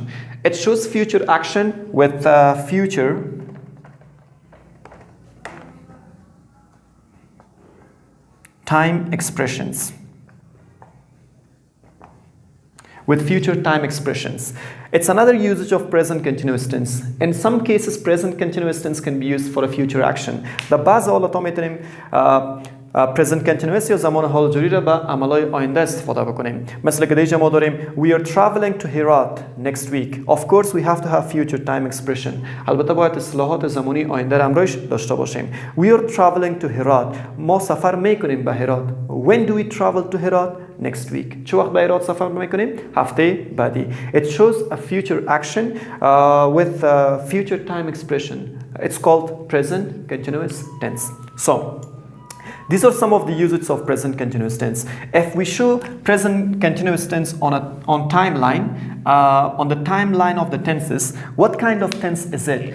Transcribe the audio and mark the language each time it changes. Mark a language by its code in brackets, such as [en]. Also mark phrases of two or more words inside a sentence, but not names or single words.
[en] It shows future action with future time expressions. With future time expressions. It's another usage of present continuous tense. In some cases, present continuous tense can be used for a future action. [fa] The baz حالات میتونیم [en] present continuous [fa] یا زمان حال جاری را به عملهای آینده استفاده بکنیم. مثل که دیگه ما داریم [en] we are traveling to Herat next week. Of course we have to have future time expression. [fa] البته باید اصطلاحات زمانی آینده را همراهش داشته باشیم. [en] We are traveling to Herat. [fa] ما سفر میکنیم به هرات. [en] When do we travel to Herat? Next week. [fa] چه وقت به هرات سفر میکنیم؟ هفته بعدی. [en] It shows a future action with future time expression. It's called present continuous tense. So these are some of the usages of present continuous tense. If we show present continuous tense on timeline, on the timeline of the tenses, what kind of tense is it?